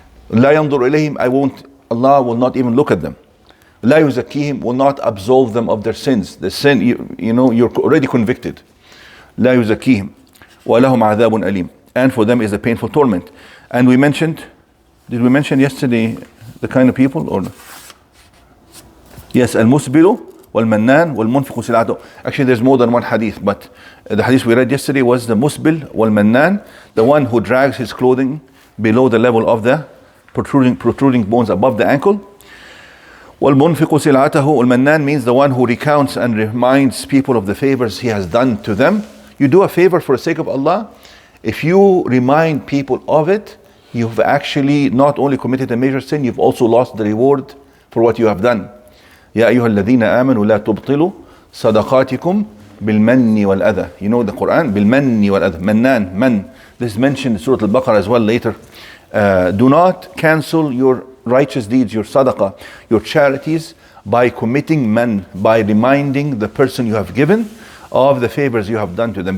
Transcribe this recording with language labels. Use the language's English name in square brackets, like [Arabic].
[Arabic] لا ينظر إليهم, [English] Allah will not even look at them. [Arabic] لا يزكيهم, [English] will not absolve them of their sins. The sin, you know, you're already convicted. [Arabic] لا يزكيهم ولهم عذاب أليم, [English] and for them is a painful torment. And we mentioned, did we mention yesterday the kind of people? Or yes, [Arabic] المسبل والمنان والمنفق سلعته. [English] Actually, there's more than one hadith, but the hadith we read yesterday was the musbil والمنان, the one who drags his clothing below the level of the protruding bones above the ankle. [Arabic] والمنفق سلعته, [English] والمنان means the one who recounts and reminds people of the favors he has done to them. You do a favor for the sake of Allah, if you remind people of it, you've actually not only committed a major sin, you've also lost the reward for what you have done. [Arabic] يا أيها الذين آمنوا لا تبطلوا صدقاتكم بالمن والأذى. [English] You know the Quran, [Arabic] بالمن والأذى. منان, man. [English] This is mentioned in Surah Al-Baqarah as well later. Do not cancel your righteous deeds, your sadaqah, your charities, by committing man, by reminding the person you have given of the favors you have done to them.